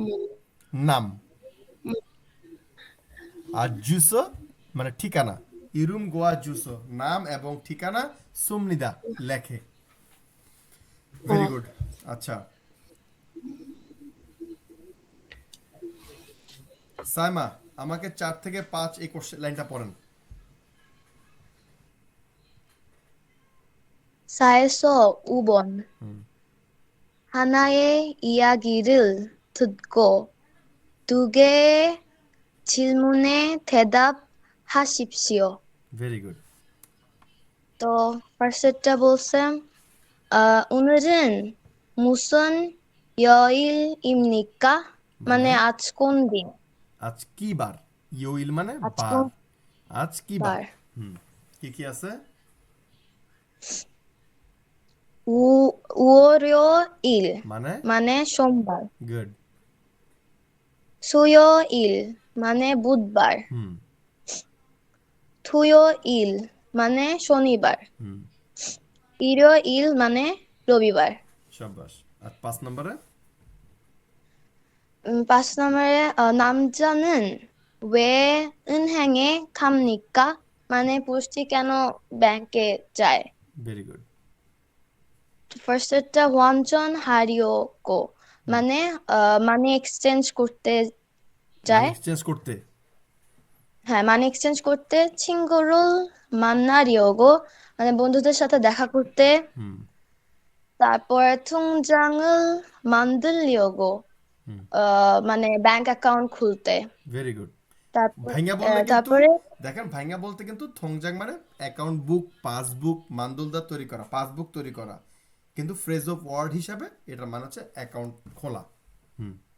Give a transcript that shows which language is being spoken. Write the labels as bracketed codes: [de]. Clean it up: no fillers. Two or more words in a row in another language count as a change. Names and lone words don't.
[bn] নাম। আর জুসো মানে ঠিকানা। [ko] 이름 과 주소 [bn] নাম এবং ঠিকানা সুমনিদা লেখে। [en] very good. [bn] আচ্ছা, সাইমা আমাকে 4 থেকে 5 এই [en] question line [bn] পড়েন। [ko] 4에서 5번. 하나의 이야기를 듣고 두 개의 질문에 대답하십시오. [en] very good. [ko] 또 firstটা বলছেন 오늘은 무슨 요일입니까? [bn] মানে আজ কোন দিন? আজ কি বার? ইউইল মানে আজ বার। কোন আজ কি বার? বার? হুম, কি কি আছে? [ko] 월요일 [bn] মানে মানে সোমবার, গুড। 수요일 মানে বুধবার, হুম 토요일 মানে শনিবার, হুম, 일요일 মানে রবিবার। শাবাশ। আর 5 নম্বরে? [ko] 5নম্বরে 남자는 왜 은행에 갑니까? [bn] মানে পুরুষটি কেন ব্যাংকে যায়? [en] very good. [bn] ফার্স্টটা [ko] 환전 하려고 [bn] মানে [en] money exchange [bn] করতে যায়। এক্সচেঞ্জ করতে। হ্যাঁ, [en] money exchange [bn] করতে। [ko] 친구를 만나려고 [bn] মানে বন্ধুদের সাথে দেখা করতে। হুম তারপর [ko] 통장을 만들려고 [bn] হুম, মানে [en] bank account [bn] খুলতে। [en] very good. [bn] তারপর ভাইঙ্গা বললে কিন্তু তারপরে দেখেন, ভাইঙ্গা বলতে কিন্তু থংজাং মানে [en] account book, [bn] পাসবুক, মান্দুলদার তৈরি করা, পাসবুক তৈরি করা। কিন্তু [en] phrase of word [bn] হিসাবে এটার মানে হচ্ছে অ্যাকাউন্ট খোলা। হুম